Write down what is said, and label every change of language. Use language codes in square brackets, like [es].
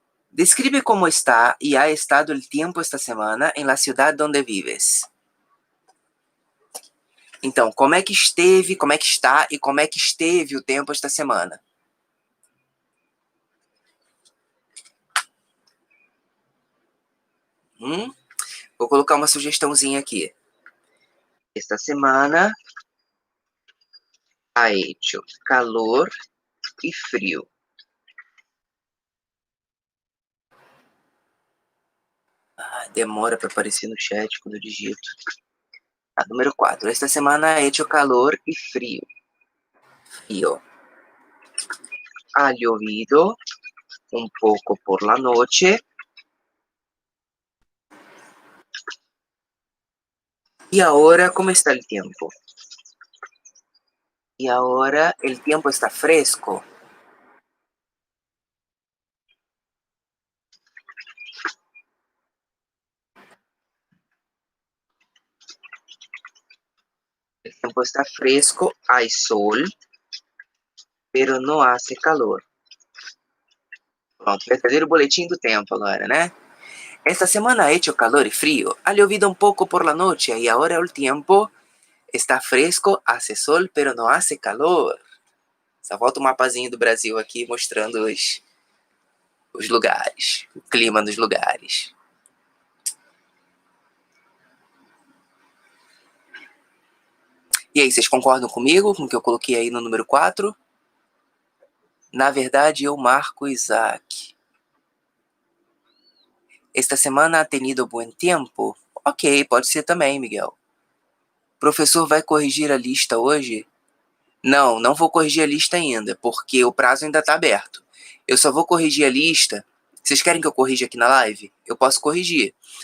[es] Describe como está e ha estado el tiempo esta semana en la ciudad donde vives. [pt] Então, como é que esteve, como é que está e como é que esteve o tempo esta semana? Vou colocar uma sugestãozinha aqui. [es] Esta semana ha hecho calor e frio. [pt] Demora para aparecer no chat quando eu digito. Número 4. [es] Esta semana ha hecho calor y frío. Frío. Ha llovido un poco por la noche. Y ahora, ¿cómo está el tiempo? Y ahora el tiempo está fresco. El tiempo está fresco, hay sol, pero no hace calor. [pt] Pronto, verdadeiro boletim do tempo agora, né? [es] Esta semana ha hecho calor y frío. Ha llovido un poco por la noche y ahora el tiempo está fresco, hace sol, pero no hace calor. [pt] Só volta um mapazinho do Brasil aqui mostrando os lugares, o clima dos lugares. E aí, vocês concordam comigo com o que eu coloquei aí no número 4? Na verdade, eu marco Isaac. [es] Esta semana ha tenido buen tiempo? [pt] Ok, pode ser também, Miguel. O professor vai corrigir a lista hoje? Não, não vou corrigir a lista ainda, porque o prazo ainda está aberto. Eu só vou corrigir a lista. Vocês querem que eu corrija aqui na live? Eu posso corrigir.